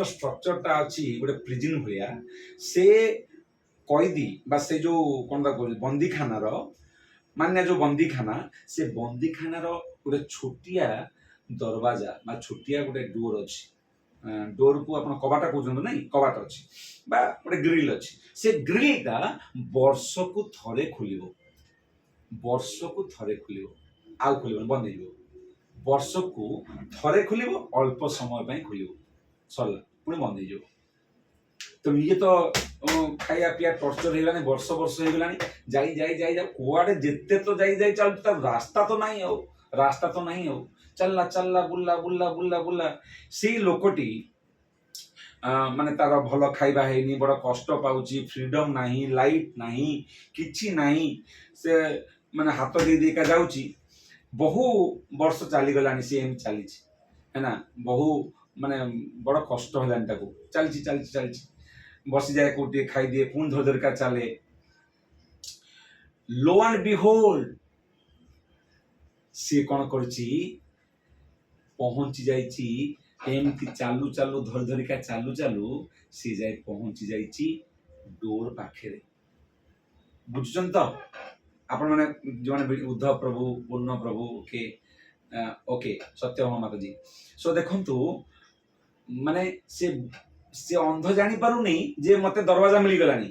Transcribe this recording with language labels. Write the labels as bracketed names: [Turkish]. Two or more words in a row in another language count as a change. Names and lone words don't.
[Odia] ଷ୍ଟ୍ରକ୍ଚରଟା ଅଛି ଗୋଟେ ପ୍ରିଜିନ୍ ଭଳିଆ ସେ କଏଦୀ ବା ସେ ଯୋଉ କଣଟା କହୁଛି ବନ୍ଦୀଖାନାର ମାନେ ଯୋଉ ବନ୍ଦୀଖାନା ସେ ବନ୍ଦୀଖାନାର ଗୋଟେ ଛୋଟିଆ ଦରବାଜା ବା ଛୋଟିଆ ଗୋଟେ ଡୋର ଅଛି ଡୋରକୁ ଆପଣ କବାଟ କହୁଛନ୍ତି ନାଇଁ କବାଟ ଅଛି ବା ଗୋଟେ ଗ୍ରିଲ ଅଛି ସେ ଗ୍ରିଲଟା ବର୍ଷକୁ ଥରେ ଖୋଲିବ ଆଉ ଖୋଲିବନି ବନ୍ଦ ହେଇଯିବ ବର୍ଷକୁ ଥରେ ଖୋଲିବ ଅଳ୍ପ ସମୟ ପାଇଁ ଖୋଲିବ ସରିଲା ପୁଣି ବନ୍ଦ ହେଇଯିବ [Hindi] तो ये तो खाइया पिया टर्चर [Odia] ହେଇଗଲାଣି ବର୍ଷ ବର୍ଷ ହେଇଗଲାଣି ଯାଇ ଯାଇ ଯାଇ ଯାଇ କୁଆଡେ ଯେତେ ତ ଯାଇ ଯାଇ ଚାଲୁଛି ତାର ରାସ୍ତା ତ ନାହିଁ ଆଉ ଚାଲିଲା ଚାଲିଲା ବୁଲିଲା ବୁଲିଲା ବୁଲିଲା ବୁଲିଲା ସେଇ ଲୋକଟି ମାନେ ତାର ଭଲ ଖାଇବା ହେଇନି ବଡ କଷ୍ଟ ପାଉଛି ଫ୍ରିଡମ ନାହିଁ ଲାଇଟ ନାହିଁ କିଛି ନାହିଁ ସେ ମାନେ ହାତ ଦେଇ ଦେଇକା ଯାଉଛି ବହୁ ବର୍ଷ ଚାଲିଗଲାଣି ସେ ଏମିତି ଚାଲିଛି ହେଲା ବହୁ ମାନେ ବଡ କଷ୍ଟ ହେଲାଣି ତାକୁ ଚାଲିଛି ଚାଲିଛି ଚାଲିଛି ବସିଯାଏ କୋଉଠି ଖାଇଦିଏ ପୁଣି ଧର ଧରିକା ଚାଲେ [English] lo and behold [Odia] ସିଏ କଣ କରୁଛି ପହଞ୍ଚି ଯାଇଛି ଏମିତି ଚାଲୁ ଚାଲୁ ଧରି ଧରିକା ଚାଲୁ ଚାଲୁ ସିଏ ଯାଇ ପହଞ୍ଚି ଯାଇଛି ଡୋର ପାଖରେ ବୁଝୁଛନ୍ତି ତ ଆପଣ ମାନେ ଯୋଉମାନେ ଉଦ୍ଧବ ପ୍ରଭୁ ପୂର୍ଣ୍ଣ ପ୍ରଭୁ [English] okay okay [Odia] ସତ୍ୟଭାମା ମାତାଜୀ ସୋ ଦେଖନ୍ତୁ ମାନେ ସେ ଅନ୍ଧ ଜାଣି ପାରୁନି ଯେ ମତେ ଦରୱାଜା ମିଳିଗଲାଣି